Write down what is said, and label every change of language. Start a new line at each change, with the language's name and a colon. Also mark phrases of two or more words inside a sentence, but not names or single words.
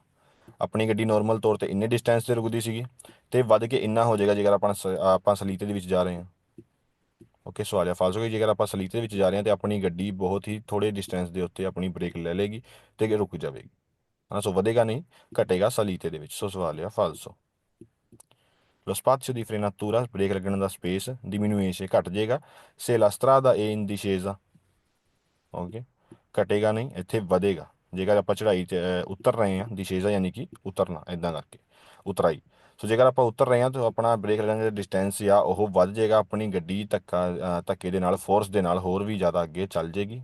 Punjabi: ਆਪਣੀ ਗੱਡੀ ਨੋਰਮਲ ਤੌਰ ਤੇ ਇੰਨੇ ਡਿਸਟੈਂਸ ਤੇ ਰੁਕਦੀ ਸੀਗੀ, ਤੇ ਵੱਧ ਕੇ ਇੰਨਾ ਹੋ ਜਾਏਗਾ ਜੇਕਰ ਆਪਾਂ ਸਲੀਤੇ ਦੇ ਵਿੱਚ ਜਾ ਰਹੇ ਹਾਂ। ਓਕੇ, ਸਵਾਲ ਆ ਫਾਲਸੋ ਕਿ ਜੇਕਰ ਆਪਾਂ ਸਲੀਤੇ ਦੇ ਵਿੱਚ ਜਾ ਰਹੇ ਹਾਂ ਤੇ ਆਪਣੀ ਗੱਡੀ ਬਹੁਤ ਹੀ ਥੋੜੇ ਡਿਸਟੈਂਸ ਦੇ ਉੱਤੇ ਆਪਣੀ ਬ੍ਰੇਕ ਲੈ ਲੇਗੀ ਤੇ ਰੁਕ ਜਾਵੇਗੀ। ਹਾਂ, ਸੋ ਵਧੇਗਾ ਨਹੀਂ, ਘਟੇਗਾ ਸਲੀਤੇ ਦੇ ਵਿੱਚ। ਸੋ ਸਵਾਲ ਆ ਫਾਲਸੋ।
Italian: Lo spazio di frenatura
Punjabi: ਬ੍ਰੇਕ ਲੱਗਣ ਦਾ ਸਪੇਸ
Italian: diminuisce
Punjabi: ਘਟ ਜਾਏਗਾ
Italian: se la strada è in discesa।
Punjabi: ਓਕੇ, ਘਟੇਗਾ ਨਹੀਂ, ਇੱਥੇ ਵਧੇਗਾ ਜੇਕਰ ਆਪਾਂ ਚੜਾਈ ਤੇ ਉਤਰ ਰਹੇ ਹਾਂ। ਦਿਸ਼ੇਜ਼ਾ ਯਾਨੀ ਕਿ ਉਤਰਨਾ, ਇਦਾਂ ਕਰਕੇ ਉਤਰਾਈ। ਸੋ ਜੇਕਰ ਆਪਾਂ ਉਤਰ ਰਹੇ ਹਾਂ ਤਾਂ ਆਪਣਾ ਬ੍ਰੇਕ ਲੱਗਣ ਦਾ ਡਿਸਟੈਂਸ ਆ ਉਹ ਵੱਧ ਜਾਏਗਾ। ਆਪਣੀ ਗੱਡੀ ਧੱਕੇ ਦੇ ਨਾਲ, ਫੋਰਸ ਦੇ ਨਾਲ ਹੋਰ ਵੀ ਜ਼ਿਆਦਾ ਅੱਗੇ ਚੱਲ ਜਾਏਗੀ।